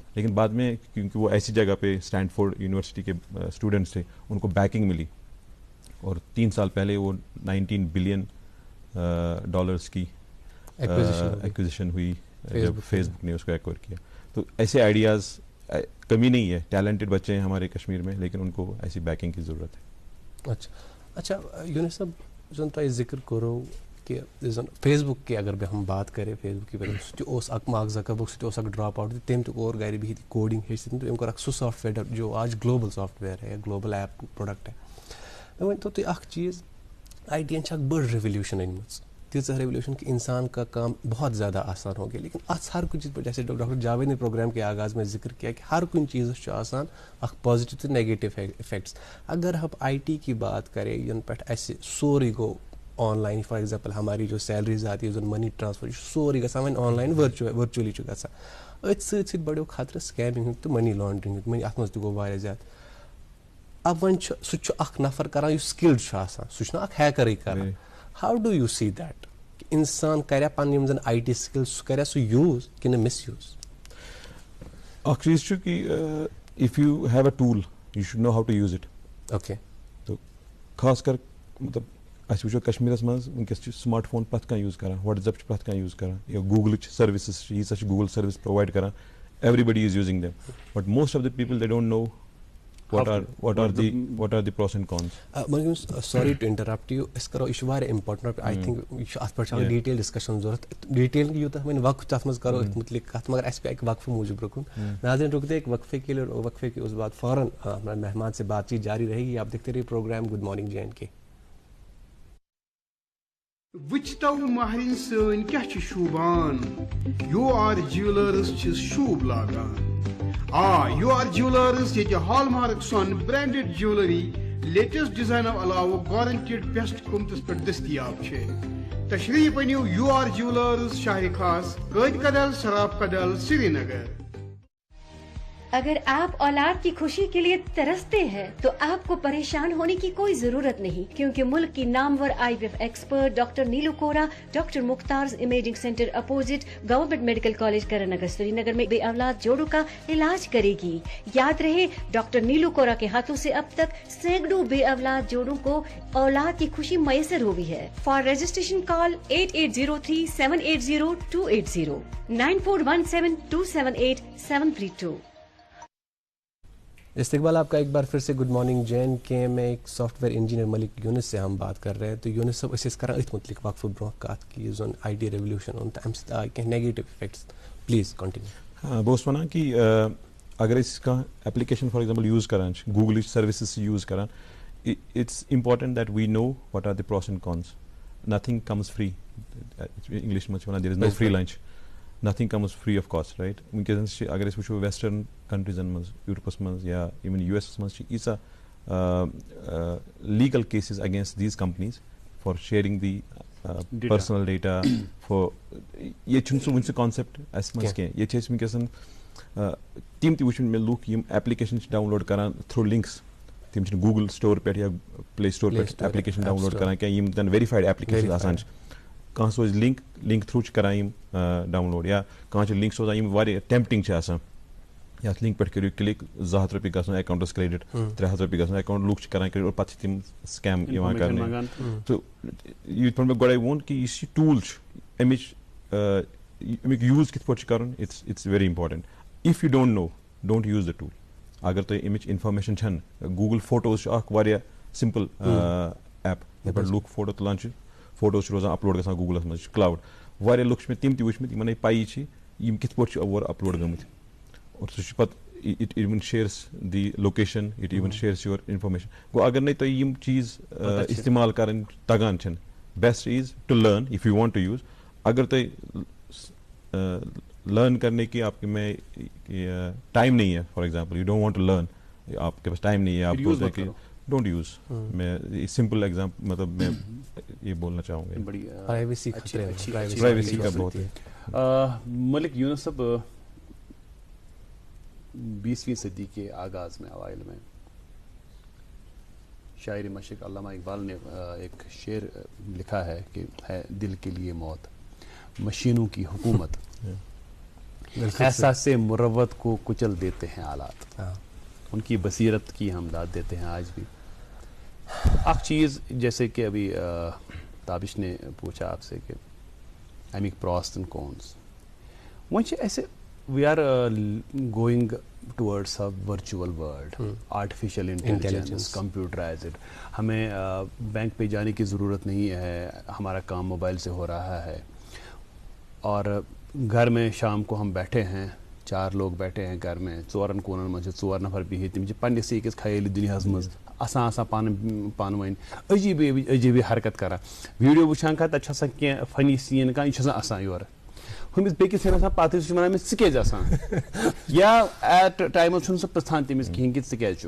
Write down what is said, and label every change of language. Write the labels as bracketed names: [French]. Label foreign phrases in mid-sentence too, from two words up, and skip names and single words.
[Urdu] لیکن بعد میں کیونکہ وہ ایسی جگہ پہ اسٹینفورڈ یونیورسٹی کے اسٹوڈنٹس تھے, ان کو بیکنگ ملی, اور 3 سال پہلے وہ $19 بلین کی ایکوزیشن ہوئی جب فیس بک نے اس کو ایکوائر کیا. تو ایسے آئیڈیاز کمی نہیں ہے, ٹیلنٹڈ بچے ہیں ہمارے کشمیر میں, لیکن ان کو ایسی بیکنگ کی ضرورت ہے. اچھا یونس صاحب, [Kashmiri] زن تۄہہِ ذکر کوٚروٕ کہ زن [Urdu] فیس بک کی اگر ہم بات کریں, [Kashmiri] فیس بک کی سُہ تہِ اوس اکھ مارک زکربرگ, سُہ تہِ اوس اکھ ڈراپ آؤٹ, تٔمۍ تہِ کوٚر گرِ بِہِتھ کوڈنگ ہیٚچھ, تٔمۍ کوٚر اکھ سُہ سافٹ ویئر [Urdu] جو آج گلوبل سافٹ ویئر ہے, گلوبل ایپ پروڈکٹ ہے. [Kashmiri] مےٚ ؤنۍتو تُہۍ اکھ چیٖز, آئی ٹی ین چھِ اکھ بٔڑ ریولیوشن أنمٕژ, تیٖژاہ ریولیوشن [Urdu] کہ انسان کا کام بہت زیادہ آسان ہو گیا. لیکن اتھ ہر کچھ چیز پر, جیسے ڈاکٹر جاوید نے پروگرام کے آغاز میں ذکر کیا کہ [Kashmiri] ہر کُنہِ چیزس چھُ آسان اکھ پازیٹیو تہٕ نیگیٹو افیکٹس. [Urdu] اگر ہم آئی ٹی کی بات کریں [Kashmiri] ین پہ اسہِ سورُے گوٚو آن لائن, [English] for example [Urdu] ہماری جو سیلریز آتی ہے, [English] money transfer, [Kashmiri] یہ سورُے گژھان وۄنۍ آن لائن ورچولی چھُ گژھان. أتھۍ سۭتۍ سۭتۍ بڑیو خطرٕ سکیمنگ ہُنٛد تہٕ [English] money laundering [Kashmiri] ہُنٛد, اتھ منٛز تہِ گوٚو واریاہ زیادٕ. اب وۄنۍ چھُ سُہ تہِ چھُ اکھ نفر کران یُس سکلڈ چھُ آسان, سُہ چھُنہ اکھ ہیکرٕے کران. [English] how do you see that [Kashmiri] کہ انسان کریا پنٕنۍ یِم زن [English] IT skills [Kashmiri] سُہ کریا سُہ یوٗز کِنہٕ مس یوٗز؟ اکھ چیٖز چھُ کہ [English] if you have a tool you should know how to use it. اوکے, [Kashmiri] تو خاص کر مطلب اَسہِ وٕچھو کشمیٖرس منٛز وٕنکیٚس چھُ سمارٹ فون پرٛٮ۪تھ کانٛہہ یوٗز کران, واٹس ایپ چھُ پرٛٮ۪تھ کانٛہہ یوٗز کران, یا گوٗگلٕچ سٔروِسز چھِ ییٖژاہ چھِ گوٗگل سٔروِس پرووایڈ کران, [English] everybody is using them, but most of the people they don't know what are the pros and cons. Sorry to interrupt you, [Kashmiri] اس کرو, یہ چھُ واریاہ امپارٹنٹ. [English] I think [Kashmiri] یہ چھُ اتھ پٮ۪ٹھ چھِ [English] detail discussion [Kashmiri] ضروٗرت, ڈیٹیل یوٗتاہ وۄنۍ وقت تتھ منٛز کرو أتھۍ متعلق کتھ, مگر اسہِ پیٚیہِ اکہِ وقفہٕ موٗجوٗب رُکُن. [Urdu] ناظرین رک دے ایک وقفے کے لیے, وقفے کے اس بعد فوراً ہمارے مہمان سے بات چیت جاری رہے گی. آپ دیکھتے رہیے پروگرام گڈ مارننگ جے اینڈ کے. [Kashmiri] وچھتو مہرین سن کیا چھ شوبان, یو آر جیولرز چھ شوب لاگان. [Urdu] یو آر جیولرز یہ ہال مارک سون [English] branded jewellery latest design [Urdu] علاوہ [English] guaranteed best [Urdu] قیمتس پہ دستیاب ہے. [Kashmiri] تشریف انیو یو آر جیولرز شاہ خاص قائد کدل سراب کدل سری نگر. [Urdu] اگر آپ اولاد کی خوشی کے لیے ترستے ہیں تو آپ کو پریشان ہونے کی کوئی ضرورت نہیں, کیونکہ ملک کی نامور IVF ایکسپرٹ ڈاکٹر نیلو کورا ڈاکٹر مختار امیجنگ سینٹر اپوزٹ گورنمنٹ میڈیکل کالج کرن نگر سری نگر میں بے اولاد جوڑوں کا علاج کرے گی. یاد رہے, ڈاکٹر نیلو کورا کے ہاتھوں سے اب تک سینکڑوں بے اولاد جوڑوں کو اولاد کی خوشی میسر ہوئی ہے. [English] for registration call 8803780280 9417278732. [Urdu] استقبال آپ کا ایک بار پھر سے گڈ مارننگ جین کے میں ایک [English] software engineer [Urdu] ملک یونس سے ہم بات کر رہے ہیں. [Kashmiri] تو یونس صاحب اس کران ات متعلق وقف برو کت کی زون [English] IT revolution [Kashmiri] ان تم سۭتۍ آے کینٛہہ [English] negative effects, please continue. [Kashmiri] ہاں بہٕ اوسُس وَنان کہ اگر أسۍ کانٛہہ ایپلِکیشن [English] for example [Kashmiri] یوٗز کران چھِ گوٗگلٕچ سٔروِسز چھِ یوٗز کران, [English] it's important that we know what are the pros and cons. nothing comes free, [Kashmiri] انگلش منٛز چھِ وَنان [English] there is no free lunch, nothing comes free of cost, [Kashmiri] رائٹ. وٕنکیٚنس چھِ اگر أسۍ وٕچھو ویسٹرن کنٹریٖزن منٛز یوٗرپس منٛز یا ایون یوٗ ایس منٛز چھِ ییٖژاہ [English] legal cases against these companies for sharing the personal data. [Kashmiri] فار ییٚتہِ چھُنہٕ سُہ وٕنہِ سُہ کانسیپٹ اَسہِ منٛز کینٛہہ. ییٚتہِ چھِ أسۍ وٕنکیٚس تِم تہِ وٕچھمٕتۍ مےٚ لُکھ یِم ایپلِکیشن چھِ ڈاوُن لوڈ کران [English] through links. [Kashmiri] تِم چھِنہٕ گوٗگل سٹور پٮ۪ٹھ یا پلے سٹور پٮ۪ٹھ ایپلِکیشن ڈاوُن لوڈ کران کینٛہہ, یِم زن [English] verified application [Kashmiri] آسان چھِ. کانٛہہ سوزِ لِنک تھروٗ چھِ کران یِم ڈاوُن لوڈ, یا کانٛہہ چھِ لِنک سوزان یِم واریاہ ٹیمپٹنگ چھِ آسان. یتھ لِنک پٮ۪ٹھ کٔرِو کِلِک, 200 رۄپیہِ گژھن اٮ۪کاونٹس کریڈِٹ, 300 رۄپیہِ گژھن اٮ۪کاونٹ. لُکھ چھِ کران کریڈِٹ اور پتہٕ چھِ تِم سکیم یِوان کرنہٕ. تہٕ یِتھ پٲٹھۍ مےٚ گۄڈے ووٚن کہِ یُس یہِ ٹوٗل چھُ اَمِچ اَمیُک یوٗز کِتھ پٲٹھۍ چھُ کرُن, [English] it's very important. if you don't know don't use the tool. [Kashmiri] اگر تۄہہِ اَمِچ انفارمیشن چھنہٕ, گوٗگل فوٹوز چھُ اکھ واریاہ [English] simple app [Kashmiri] یتھ پٮ۪ٹھ لُکھ فوٹو تُلان چھِ, فوٹوز چھِ روزان اپلوڈ گژھان گوٗگلس منٛز, یہِ چھُ کلاوُڈ. واریاہ لُکھ چھِ مےٚ تِم تہِ وٕچھمٕتۍ یِمن نہٕ پَیی چھِ یِم کِتھ پٲٹھۍ چھِ اور اپلوڈ گٔمٕتۍ, اور سُہ چھُ پتہٕ [English] it even shares the location, it even shares your information. [Kashmiri] گوٚو اگر نَے تۄہہِ یِم چیٖز استعمال کرٕنۍ تگان چھِنہٕ, [English] best is to learn if you want to use. [Urdu] اگر تۄہہِ لرن کرنے کی آپ میں ٹائم نہیں ہے, [English] for example you don't want to learn, [Urdu] آپ کے پاس ٹائم نہیں ہے, آپ کو [English] don't use. [Urdu] میں [English] simple example [Urdu] مطلب میں یہ بولنا چاہوں گا, پرائیویسی کا بہت ہے. ملک یونس صاحب 20ویں صدی کے آغاز میں اوائل میں شاعر مشرق علامہ اقبال نے ایک شعر لکھا ہے کہ ہے دل کے لیے موت, مشینوں کی حکومت, احساس مروت کو کچل دیتے ہیں آلات. ان کی بصیرت کی ہم داد دیتے ہیں آج بھی. ایک چیز جیسے کہ ابھی تابش نے پوچھا آپ سے کہ امیک [English] pros and cons, [Urdu] وہ ایسے [English] we are going towards a virtual world, artificial intelligence, computerized. [Urdu] ہمیں بینک پہ جانے کی ضرورت نہیں ہے, ہمارا کام موبائل سے ہو رہا ہے. اور گھر میں شام کو ہم بیٹھے ہیں, 4 لوگ بیٹھے ہیں گھر میں, [Kashmiri] 4 کوٗنن منٛز چھِ 4 نفر بِہِتھ, تِم چھِ پنٛنِسٕے أکِس خیٲلی دُنیاہَس منٛز آسان پانہٕ ؤنۍ عجیٖبٕے حرکت کران, ویٖڈیو وٕچھان کانٛہہ تَتہِ چھُ آسان کینٛہہ فٔنی سیٖن کانٛہہ, یہِ چھُ آسان اَسان یورٕ ہُمِس بیٚکِس چھِ آسان پَتہٕ سُہ چھُ وَنان أمِس ژٕ کیٛازِ آسان, یا ایٹ ٹایمَس چھُنہٕ سُہ پِرٛژھان تٔمِس کِہیٖنۍ کہِ ژٕ کیٛازِ چھُکھ.